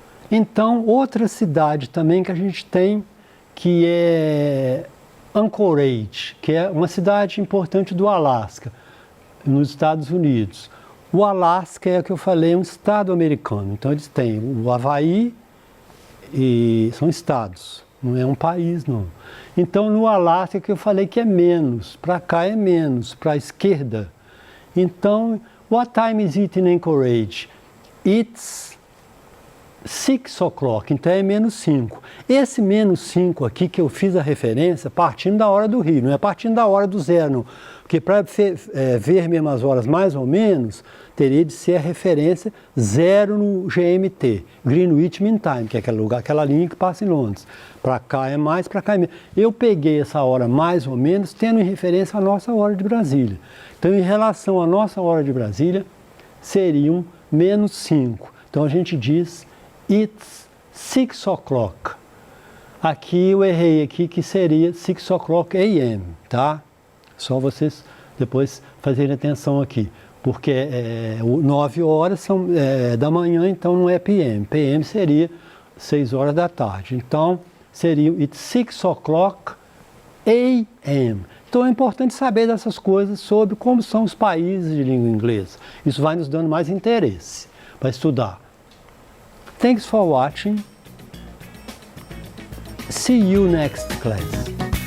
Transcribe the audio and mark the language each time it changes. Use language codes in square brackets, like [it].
[pt] Então, outra cidade também que a gente tem, que é Anchorage, que é uma cidade importante do Alasca, nos Estados Unidos. O Alasca é o que eu falei, é um estado americano. Então, eles têm o Havaí, e são estados, não é um país, não. Então, no Alasca é que eu falei que é menos, para cá é menos, para a esquerda. [en] Então, what time is it in Anchorage? It's 6 o'clock, [pt] então é menos 5. Esse menos 5 aqui que eu fiz a referência, partindo da hora do Rio, não é partindo da hora do zero, não. Porque para ver mesmo as horas mais ou menos, teria de ser a referência 0 no GMT, Greenwich Mean Time, que é aquele lugar, aquela linha que passa em Londres. Para cá é mais, para cá é menos. Eu peguei essa hora mais ou menos, tendo em referência a nossa hora de Brasília. Então, em relação à nossa hora de Brasília, seriam menos 5. Então a gente diz [en] it's 6 o'clock. [pt] Aqui eu errei aqui, que seria [en] 6 o'clock a.m., [pt] tá? Só vocês depois fazerem atenção aqui, porque 9 horas são da manhã, então não é p.m. p.m. seria 6 horas da tarde. Então seria [en] it's 6 o'clock a.m. [pt] Então é importante saber dessas coisas sobre como são os países de língua inglesa. Isso vai nos dando mais interesse para estudar. [en] Thanks for watching. See you next class.